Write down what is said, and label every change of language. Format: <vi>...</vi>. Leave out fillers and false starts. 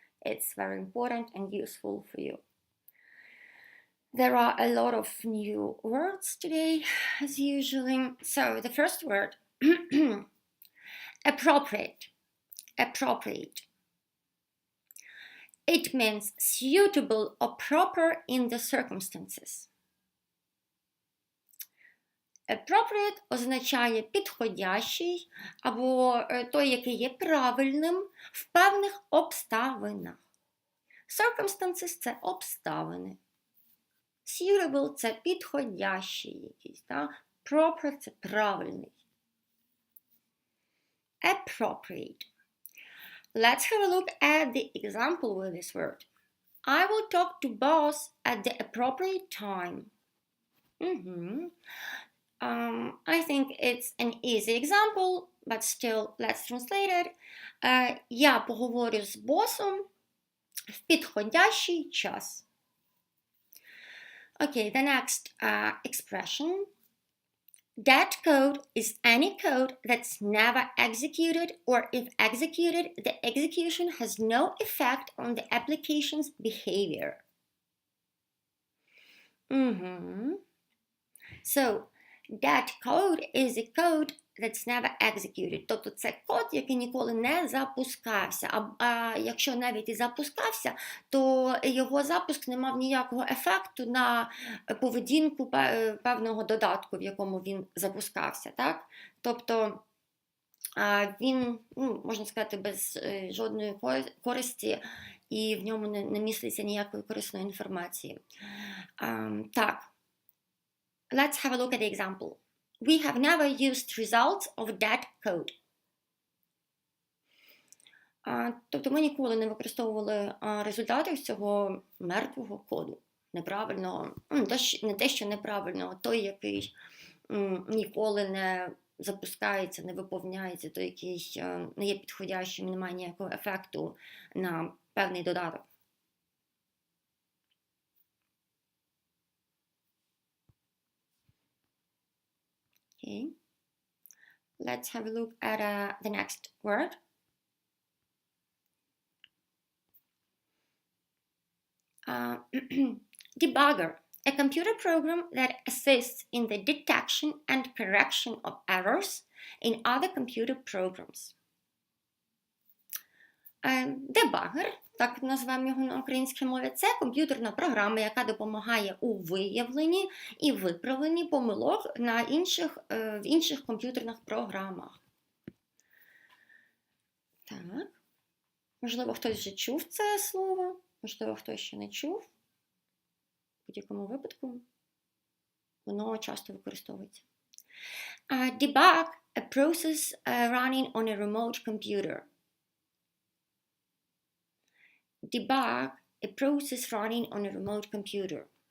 <en>It's very important and useful for you. There are a lot of new words today, as usually. So the first word, appropriate. Appropriate. It means suitable or proper in the circumstances.</en> <uk>Appropriate означає підходящий або той, який є правильним в певних обставинах. Circumstances – це обставини. Suitable – це підходящий якийсь, так? Proper – це правильний.</uk> <en>Appropriate. Let's have a look at the example with this word. I will talk to boss at the appropriate time. I think it's an easy example, but still, let's translate it.</en> <uk>Я поговорю з босом в підходящий час.</uk> <en>Okay, the next expression. That code is any code that's never executed, or if executed, the execution has no effect on the application's behavior. So, that code is a code that's never executed.</en> <uk>Тобто це код, який ніколи не запускався. А якщо навіть і запускався, то його запуск не мав ніякого ефекту на поведінку певного додатку, в якому він запускався. Так? Тобто він, можна сказати, без жодної користі, і в ньому не міститься ніякої корисної інформації. Так.</uk> <en>Let's have a look at the example. We have never used results of that code.</en> <uk>Тобто ми ніколи не використовували результати цього мертвого коду. Неправильного, не те, що неправильного, той, який ніколи не запускається, не виповняється, той, який не є підходящим, не має ніякого ефекту на певний додаток.</uk> <en>Okay. Let's have a look at the next word. Debugger, a computer program that assists in the detection and correction of errors in other computer programs.</en> <uk>Дебагер, так назвемо його на українській мові, це комп'ютерна програма, яка допомагає у виявленні і виправленні помилок в інших комп'ютерних програмах. Так. Можливо, хтось вже чув це слово, можливо, хтось ще не чув. В будь-якому випадку воно часто використовується.</uk> <en>Debug, a process running on a remote computer. Debug, a process running on a remote computer.</en>